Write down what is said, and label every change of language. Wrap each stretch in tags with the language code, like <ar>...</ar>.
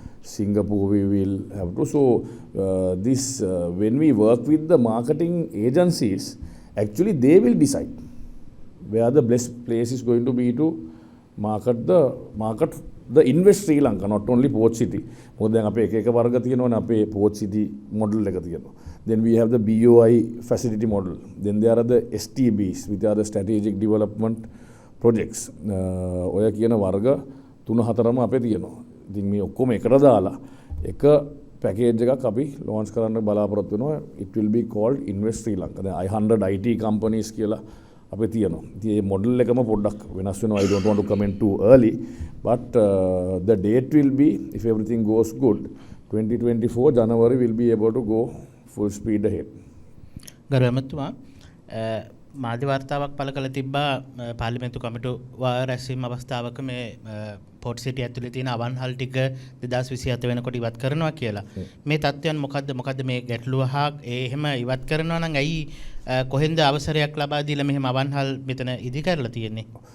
<en>Singapore we will have to. So when we work with the marketing agencies, actually they will decide where the best place is going to be to market the invest Sri Lanka, not only port city.</en> <si>මොකද දැන් අපේ එක වර්ග තියෙනවනේ අපේ port city model එක තියෙනවා.</si> <en>Then we have the BOI facility model. Then there are the STBs, which are the strategic development projects.</en> <si>ඔය කියන වර්ග 3-4ම අපේ තියෙනවා. ඉතින් මේ ඔක්කොම එකට දාලා එක පැකේජ් එකක් අපි launch කරන්න බලාපොරොත්තු වෙනවා.</si> <en>It will be called Invest Sri Lanka.</en> <si>දැන් 100 IT companies කියලා අපේ තියෙනවා. ඉතින් මේ මොඩල් එකම පොඩ්ඩක් වෙනස් වෙනවා.</si> <en>I don't want to comment too early, but the date will be, if everything goes good, 2024 January will be able to go full speed ahead.</en> <si>ගරු ඇමතුමා මාධ්‍ය වාර්තාවක් පළ කළ තිබ්බා පාර්ලිමේන්තු කමිටු රැස්වීම අවස්ථාවක මේ පෝට් සිටි ඇතුලේ තියෙන අවන්හල් ටික 2027 වෙනකොට ඉවත් කරනවා කියලා. මේ තත්ත්වයන් මොකද්ද මේ ගැටලුව හා එහෙම ඉවත් කරනවා නම් ඇයි කොහෙන්ද අවසරයක් ලබා දීලා මෙහෙම අවන්හල් මෙතන ඉදි කරලා තියෙන්නේ?</si>